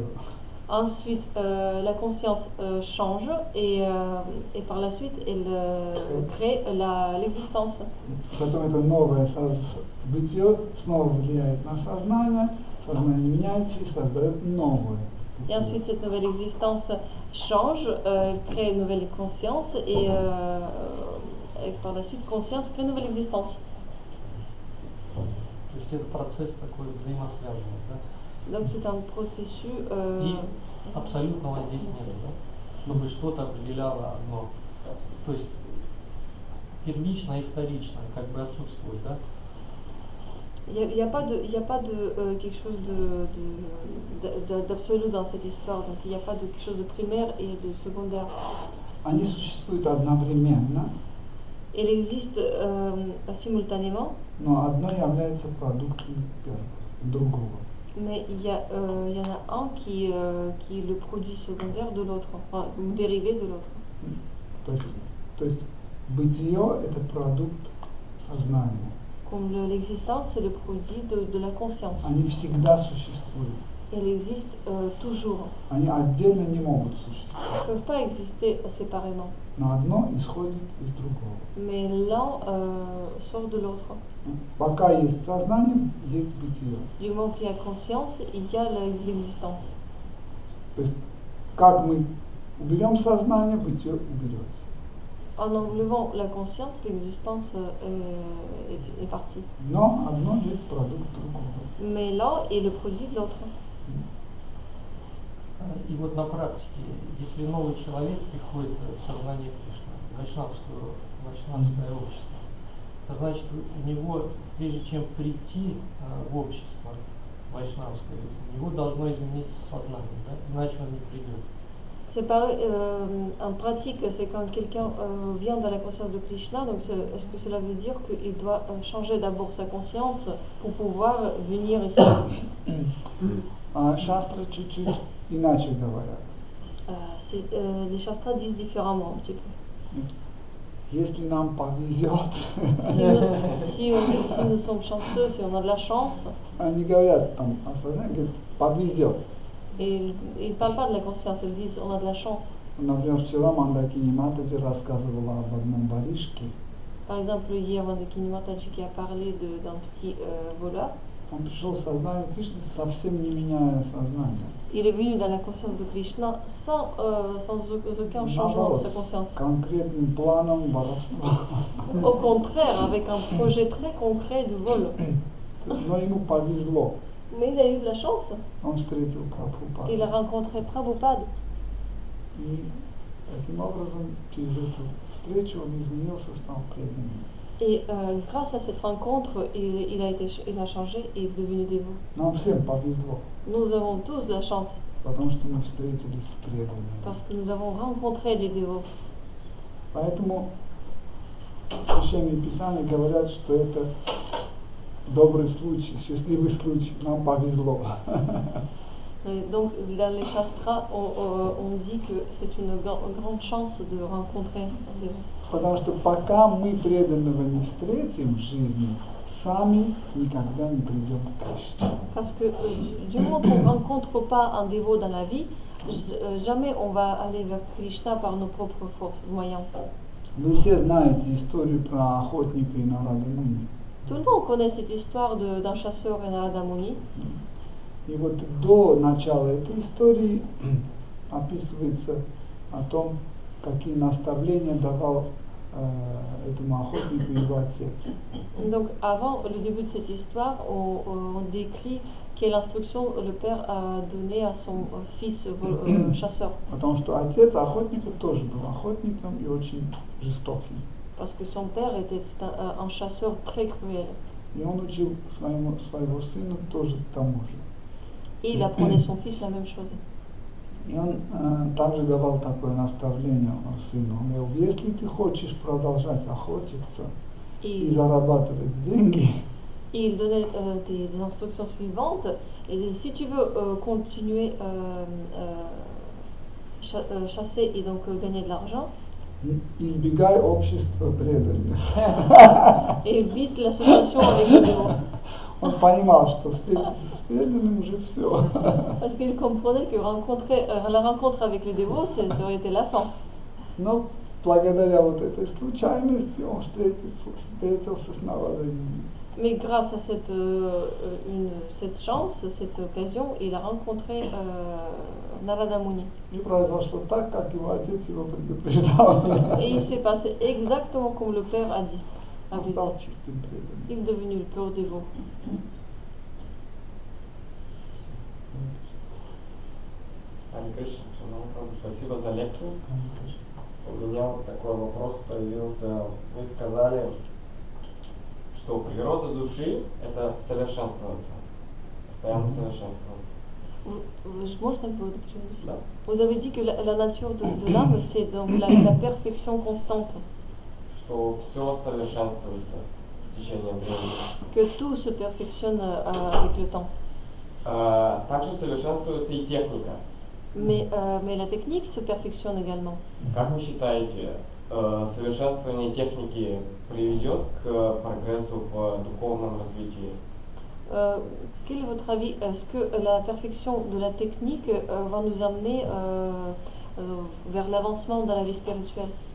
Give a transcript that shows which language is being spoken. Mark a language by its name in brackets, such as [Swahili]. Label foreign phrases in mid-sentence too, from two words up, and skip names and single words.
[French] Ensuite, la conscience change et par la suite, elle crée l'existence. [Russian] Потом это новое бытие снова влияет на сознание меняется и создает новое. [French] Et ensuite, cette nouvelle existence change, crée une nouvelle conscience et par la suite, conscience crée une nouvelle existence. [Russian] То есть это процесс такой взаимосвязанный, да? [French] Donc c'est un processus. [Russian] И абсолютного здесь нет, да? Чтобы что-то определяло одно. То есть первичное и вторичное как бы отсутствует, да? [French] Il n'y a pas de quelque chose d'absolu dans cette histoire, donc il n'y a pas de quelque chose de primaire et de secondaire. [Russian] Они существуют одновременно. [French] Il existe simultanément. [Russian] Но одно является продуктом другого. [French] Mais il y en a un qui est le produit secondaire de l'autre, enfin, ou dérivé de l'autre. [Russian] То есть бытие – это продукт сознания. [French] Comme l'existence, c'est le produit de la conscience. [Russian] Они всегда существуют. [French] Elle existe toujours. [Russian] Они отдельно не могут [French] Ils ne [Russian] существовать. [French] peuvent pas exister séparément. [Russian] Но одно исходит из другого. [French] Mais l'un sort de l'autre. [Russian] Пока есть сознание, есть бытие. [French] Du moment qu'il y a conscience, il y a l'existence. [Russian] То есть как мы уберем сознание, бытие уберется. [French] En enlevant la conscience, l'existence est partie. [Russian] Но одно есть продукт другого. [French] Mais l'un est le produit de l'autre. [Russian] И вот на практике, если новый человек приходит в сознание Кришны, в вайшнавское общество, это значит, у него, прежде чем прийти в общество вайшнавское, у него должно измениться сознание, да? Иначе он не придет. [French] C'est pareil, en pratique, c'est quand quelqu'un vient dans la conscience de Krishna, donc est-ce que cela veut dire qu'il doit changer d'abord sa conscience pour pouvoir venir ici? [Russian] Шастры чуть-чуть иначе говорят. [French] Les shastras disent différemment un petit peu. [Russian] Если нам повезет, [French] Si nous sommes chanceux, si on a de la chance, [Russian] они говорят там о сознании, говорят, повезет. [French] et ils ne parlent pas de la conscience, ils disent on a de la chance. [Russian] Например, вчера Мандакини Матаджи рассказывала об одном воришке. [French] Par exemple, hier, Mandakini Mataji qui a parlé d'un petit voleur. [Russian] Он пришел в сознание Кришны, совсем не меняя сознание. [French] Il est venu dans la conscience de Krishna sans aucun changement de sa conscience. [Russian] С конкретным планом воровства. [French] Au contraire, avec un projet très concret de vol. [Russian] Но ему повезло. [French] Mais il a eu de la chance. [Russian] Он встретил Прабхупаду. [French] Il a rencontré Prabhupada. [Russian] И таким образом, через эту встречу он изменился, стал преданным. [French] Et grâce à cette rencontre, il a changé et est devenu dévot. [Russian] Нам всем повезло, [French] Nous avons tous de la chance [Russian] потому что мы встретились с преданными. [French] parce que nous avons rencontré des dévots. [Russian] Поэтому священные писания говорят, что это добрый случай, счастливый случай, нам повезло. [French] Et donc, dans les shastras, on dit que c'est une grande chance de rencontrer un dévot. [Russian] Потому что пока мы преданного не встретим в жизни, сами никогда не придем к Кришне. [French] Parce que du moment qu'on ne rencontre pas un dévot dans la vie, jamais on va aller vers Krishna par nos propres forces, moyens. [Russian] Вы все знаете историю про охотника и Нарада Муни. [French] Tout le monde connaît cette histoire d'un chasseur et Narada Muni. [Russian] И вот до начала этой истории описывается о том, какие наставления давал этому охотнику его отец. [French] Donc avant le début de cette histoire, on décrit quelle instruction le père a donné à son fils chasseur. [Russian] Потому что отец охотника тоже был охотником и очень жестоким. [French] Parce que son père était un chasseur très cruel. [Russian] И он учил своего сына тоже тому же. Et il apprenait son fils la même chose. И он также давал такое наставление сыну. Он говорил, если ты хочешь продолжать охотиться и зарабатывать деньги, [French] Et il donnait des instructions suivantes. Et si tu veux continuer chasser et donc gagner de l'argent, [Russian] избегай общества преданных. [French] et évite l'association avec les dévots. [Russian] Он понимал, что встретиться с преданным уже все. [French] Parce qu'il comprenait que la rencontre avec les dévots, ça aurait été la fin. [Russian] Но благодаря вот этой случайности он встретился с Нарадамуни. [French] Mais grâce à cette chance, cette occasion, il a rencontré Narada Muni. [Russian] И произошло так, как его отец его предупреждал. [French] Et il s'est passé exactement comme le père a dit. [Russian] Он стал чистым преданным. [French] Il est devenu le pur dévot. [Russian] Харе Кришна, спасибо за лекцию. У меня вот такой вопрос появился. Вы сказали, что природа души – это совершенствоваться, постоянно совершенствоваться. Можно было дополнить? Да. [French] Vous avez dit que la nature de l'âme, c'est donc la perfection constante. [Russian] Что все совершенствуется в течение времени. [French] Que tout se perfectionne avec le temps. [Russian] Также совершенствуется и техника. [French] Mais la technique se perfectionne également. [Russian] Как вы считаете, совершенствование техники приведет к прогрессу в духовном развитии? [French] Quel est votre avis? Est-ce que la perfection de la technique va nous amener vers l'avancement dans la vie spirituelle?